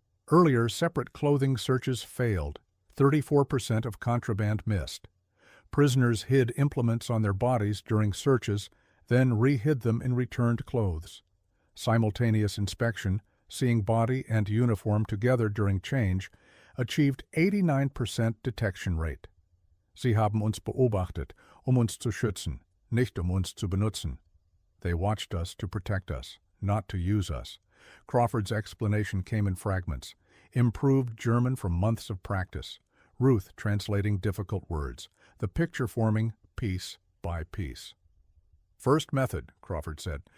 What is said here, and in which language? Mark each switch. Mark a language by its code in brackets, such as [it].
[en] Earlier, separate clothing searches failed. 34% of contraband missed. Prisoners hid implements on their bodies during searches, then re-hid them in returned clothes. Simultaneous inspection, seeing body and uniform together during change, achieved 89% detection rate. [de] Sie haben uns beobachtet, uns zu schützen, nicht uns zu benutzen. [en] They watched us to protect us, not to use us. Crawford's explanation came in fragments. Improved German from months of practice. Ruth translating difficult words. The picture forming piece by piece. First method, Crawford said.